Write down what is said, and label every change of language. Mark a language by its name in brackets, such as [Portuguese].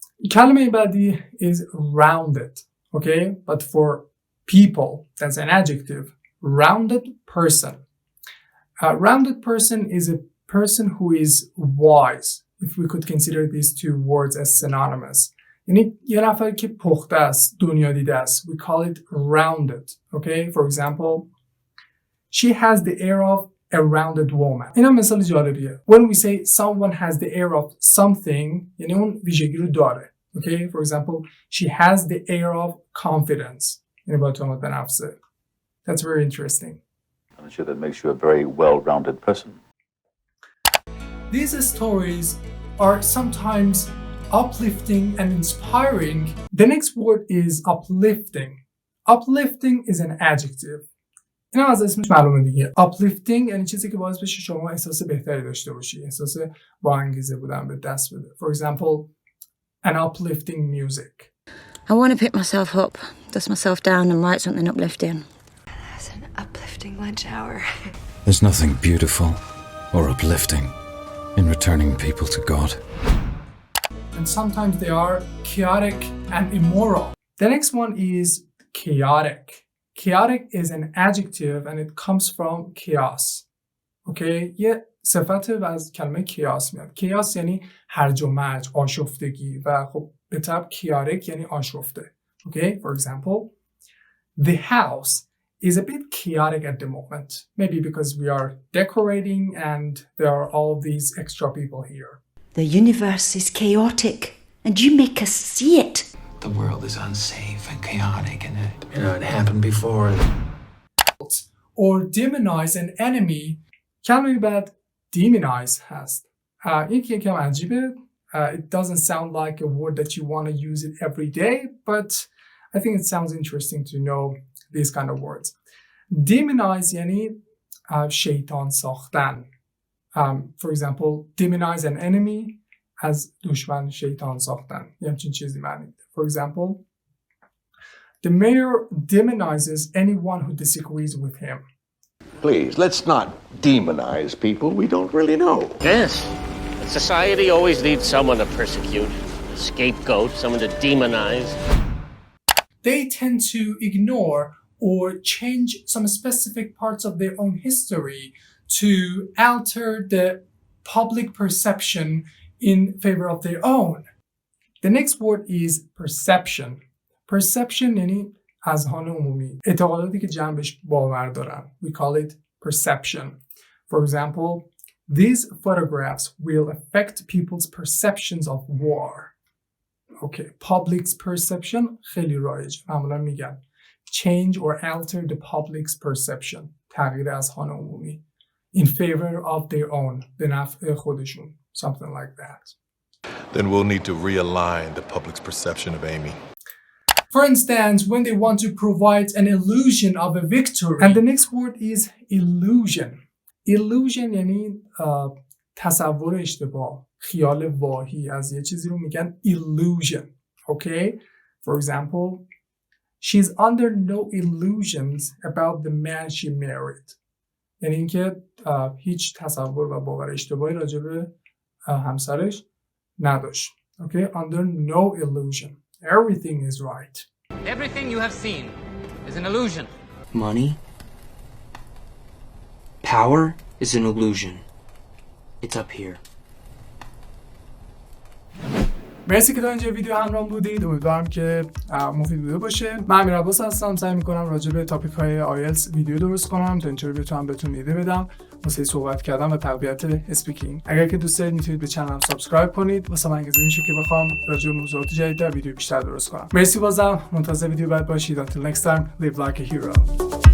[Persian] کلمه بعدی [English] is rounded. Okay? But for people, that's an adjective. Rounded person. A rounded person is a person who is wise. If we could consider these two words as synonymous. [Persian] یعنی یه نفر که پخته است، دنیا دیده است. [English] We call it rounded. Okay? For example, she has the air of a rounded woman. [Persian] این هم مثال جالبیه. [English] When we say someone has the air of something, [Persian] یعنی اون ویژگی رو داره. [English] Okay? For example, she has the air of confidence. [Persian] یعنی با اعتماد به نفسه. [English] That's very interesting. I'm sure that makes you a very well-rounded person. These stories are sometimes uplifting and inspiring. The next word is uplifting. Uplifting is an adjective. [Persian] این هم از اسمش معلومه دیگه. Uplifting یعنی چیزی که باعث بشه شما احساس بهتری داشته باشی. احساس با انگیزه بودن به دست بده. [English] For example, and uplifting music. I want to pick myself up, dust myself down and write something uplifting. That's an uplifting lunch hour. There's nothing beautiful or uplifting in returning people to God. And sometimes they are chaotic and immoral. The next one is chaotic. Chaotic is an adjective and it comes from chaos. Okay? [Persian] یه صفت از کلمه chaos میاد. chaos یعنی هرج و مرج، آشفتگی و خب به طب chaotic یعنی آشفته. [English] Okay? For example, the house is a bit chaotic at the moment. Maybe because we are decorating and there are all these extra people here. The universe is chaotic and you make us see it. The world is unsafe and chaotic and it happened before. Or demonize an enemy. [Persian] کلمه بعد demonize هست. این که یکم عجیبه. [English] It doesn't sound like a word that you want to use it every day, but I think it sounds interesting to know these kind of words. [Persian] Demonize یعنی شیطان ساختن. [English] For example, demonize an enemy [Persian] از دشمن شیطان ساختن. یه همچین چیزی معنی میده. [English] For example, the mayor demonizes anyone who disagrees with him. Please, let's not demonize people we don't really know. Yes. Society always needs someone to persecute, a scapegoat, someone to demonize. They tend to ignore or change some specific parts of their own history to alter the public perception in favor of their own. The next word is perception. [Persian] Perception یعنی اذهان عمومی. اعتقاداتی که جنبش باور دارن. [English] We call it perception. For example, these photographs will affect people's perceptions of war. Okay, public's perception [Persian] خیلی رایج. معمولا میگن [English] change or alter the public's perception. [Persian] تغییر اذهان عمومی. [English] In favor of their own. [Persian] به نفع خودشون. [English] Something like that. Then we'll need to realign the public's perception of Amy. For instance, when they want to provide an illusion of a victory. And the next word is illusion. [Persian] Illusion یعنی تصور اشتباه. خیال واهی از یه چیزی رو میگن illusion. [English] Okay? For example, she's under no illusions about the man she married. [Persian] یعنی اینکه هیچ تصور و باور اشتباهی راجع به همسرش نداشت. [English] Okay? Under no illusion. Everything is right. Everything you have seen is an illusion. Money, power is an illusion. It's up here. [Persian] مرسی که تا اینجا ویدیو همراه بودید. امیدوارم که مفید بوده باشه. من امیر عباس هستم. سعی میکنم راجع به تاپیک های آیلتس ویدیو درست کنم تا اینطوری بتونم بهتون ایده بدم واسه صحبت کردن و تقویت اسپیکینگ. اگر که دوست دارید میتونید به کانالم سابسکرایب کنید واسه من انگیزه میشه که بخوام راجع به موضوعات جدید ویدیو بیشتر درست کنم. مرسی بازم. منتظر ویدیو بعد باشید. [English] Until next time, live like a hero.